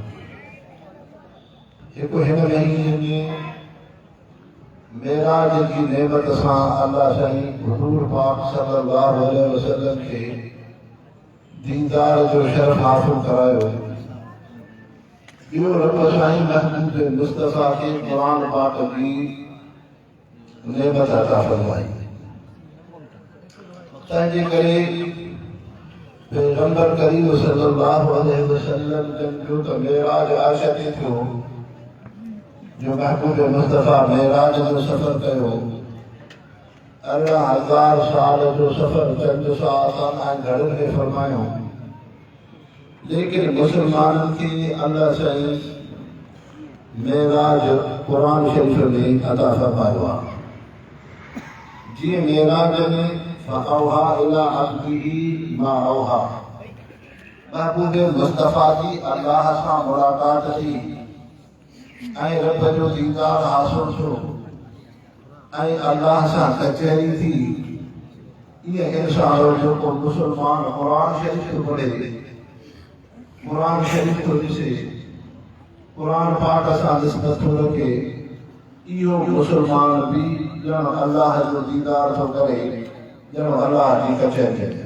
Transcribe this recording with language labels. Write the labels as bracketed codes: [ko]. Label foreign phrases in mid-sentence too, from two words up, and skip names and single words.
[sd] हिकु हिन महीने में मेराज जी नेमत सां अल्लाह साईं हुजूर पाक [ar] صلى الله عليه وسلم [sd] के दीदार जो शरफ हासिल करायो। ॿियो रब साईं महबूब मुस्तफ़ा के कुरान पाक की नेमत अता फरमाई। तंहिंजे करे पैगंबर करीम [ar] صلى الله عليه وسلم [sd] जो त मेराज आशा ते थियो, जो महबूब मुस्तफ़ा मेराज जो सफ़र कयो। 18,000 साल जो सफ़र चंद सौ आसान ऐं घड़ियुनि में फरमायो। लेकिन मुसलमाननि खे अल्लाह साईं मेराज कुरान शरीफ में अता फरमायो आहे। जीअं मेराज में [ar] فأوحى إلى عبده ما أوحى, [sd] महबूब मुस्तफ़ा जी अल्लाह सां मुलाक़ात थी ऐं रब जो दीदार हासिल थियो ऐं अल्लाह सां कचहरी थी। इहे इंसान जेको मुसलमान कुरान शरीफ थो पढ़े, कुरान शरीफ थो ॾिसे, कुरान पाक सां निस्बत थो रखे, इहो मुसलमान भी ॼण अल्लाह जो दीदार थो करे, ॼण अल्लाह जी कचहरी।